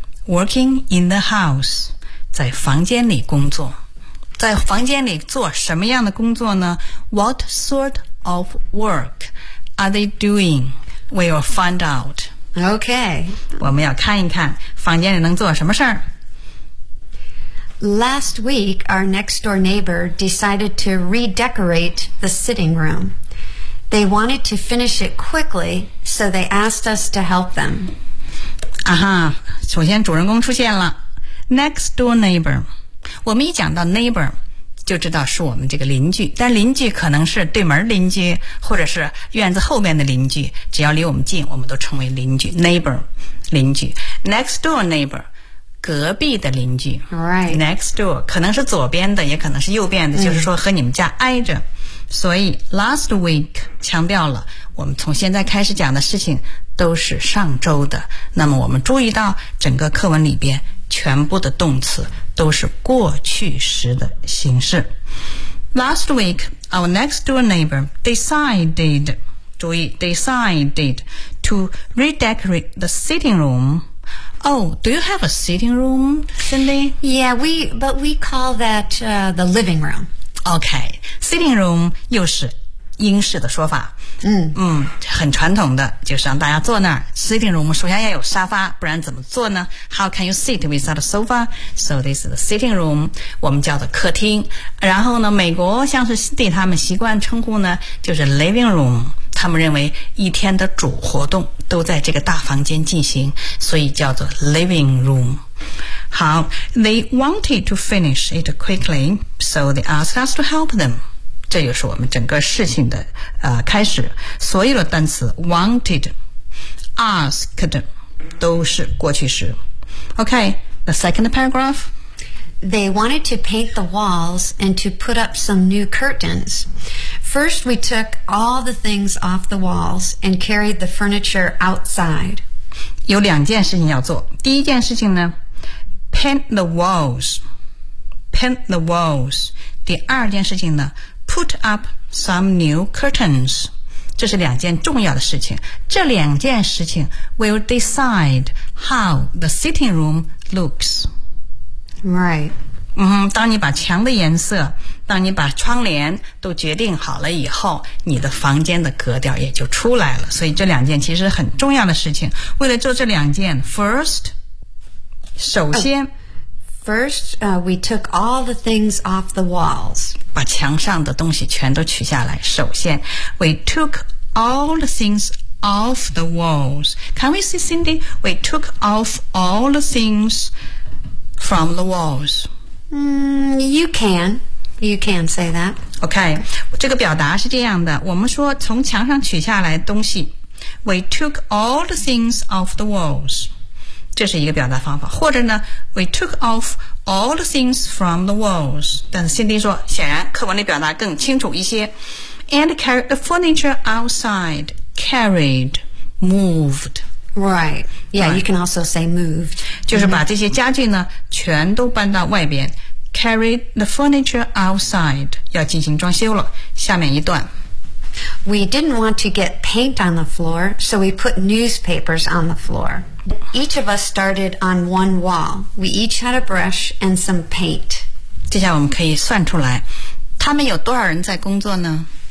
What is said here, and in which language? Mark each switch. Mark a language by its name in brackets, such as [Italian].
[English] Working in the house. [Chinese] 在房间里工作。在房间里做什么样的工作呢？ [English] What sort of work? Are they doing? We'll find out. Okay. [Chinese] 我们要看一看房间里能做什么事儿。 [English] Last week, our next door neighbor decided to redecorate the sitting room. They wanted to finish it quickly, so they asked us to help them. [Chinese] 啊哈，首先主人公出现了。 [English] Next door neighbor. [Chinese] 我们一讲到 neighbor,就知道是我们这个邻居，但邻居可能是对门邻居，或者是院子后面的邻居，只要离我们近，我们都称为邻居 neighbor， 邻居 next door neighbor， 隔壁的邻居 [English] right [Chinese] next door 可能是左边的，也可能是右边的，就是说和你们家挨着。所以 last week 强调了，我们从现在开始讲的事情都是上周的。那么我们注意到整个课文里边全部的动词都是过去时的形式。 [English] Last week, our next door neighbor decided, [Chinese] 注意 [English] decided to redecorate the sitting room. Oh, do you have a sitting room, Cindy? Yeah, we call that, the living room. [Chinese] Okay, sitting room 又是英式的说法。很传统的，就是让大家坐那儿。 Sitting room 首先要有沙发，不然怎么坐呢？ [English] How can you sit without a sofa? So this is the sitting room, [Chinese] 我们叫做客厅。然后呢，美国像是对他们习惯称呼呢，就是 living room。他们认为一天的主活动都在这个大房间进行，所以叫做 living room。 [English] 好， they wanted to finish it quickly, so they asked us to help them. [Chinese] 这就是我们整个事情的开始。所有的单词 wanted, asked, 都是过去时。 [English] Okay, the second paragraph. They wanted to paint the walls and to put up some new curtains. First, we took all the things off the walls and carried the furniture outside. [Chinese] 有两件事情要做。第一件事情呢 [English] paint the walls. [Chinese] 第二件事情呢 [English] put up some new curtains. [Chinese] 这是两件重要的事情。这两件事情 [English] will decide how the sitting room looks. Right. [Chinese] 当你把墙的颜色，当你把窗帘都决定好了以后，你的房间的格调也就出来了。所以这两件其实很重要的事情。为了做这两件 ，first， 首先、 [English] first， we took all the things off the walls， [Chinese] 把墙上的东西全都取下来。 [English] 首先 ，we took all the things off the walls。 Can we see Cindy？ We took off all the things from the walls。 You can say that. [Chinese] Okay, 这个表达是这样的，我们说从墙上取下来东西 [English] We took all the things off the walls. [Chinese] 这是一个表达方法，或者呢 [English] We took off all the things from the walls. [Chinese] 但是Cindy说，显然课文里表达更清楚一些。 [English] And carried the furniture outside. Carried, moved Right. Yeah, right. You can also say moved. [Chinese] 就是把这些家具呢全都搬到外边。 [English] Carried the furniture outside. [Chinese] 要进行装修了。下面一段。 [English] We didn't want to get paint on the floor, so we put newspapers on the floor. Each of us started on one wall. We each had a brush and some paint. [Chinese] 接下来我们可以算出来，他们有多少人在工作呢？